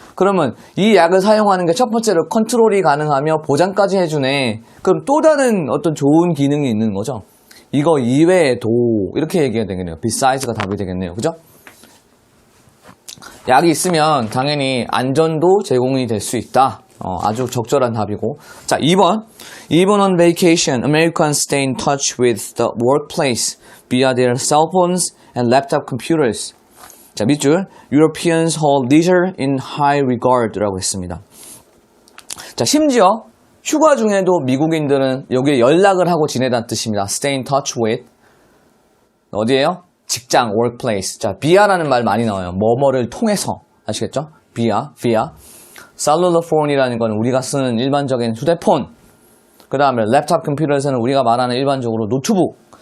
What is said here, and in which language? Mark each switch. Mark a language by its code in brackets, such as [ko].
[ko] 그러면 이 약을 사용하는 게 첫 번째로 컨트롤이 가능하며 보장까지 해주네. 그럼 또 다른 어떤 좋은 기능이 있는 거죠. 이거 이외에도 이렇게 얘기해야 되겠네요. besides가 답이 되겠네요. 그죠? 약이 있으면 당연히 안전도 제공이 될 수 있다. 아주 적절한 답이고. 자, 2번. [en] Even on vacation, Americans stay in touch with the workplace via their cell phones and laptop computers. [ko] 자, 밑줄. [en] Europeans hold leisure in high regard라고 [ko] 했습니다. 자, 심지어 휴가 중에도 미국인들은 여기에 연락을 하고 지내다는 뜻입니다. [en] Stay in touch with. 어디예요? [ko] 직장, workplace. 자, via라는 말 많이 나와요. 뭐뭐를 통해서. 아시겠죠? via. cellular phone이라는 건 우리가 쓰는 일반적인 휴대폰. 그 다음에 랩탑 컴퓨터에서는 우리가 말하는 일반적으로 노트북.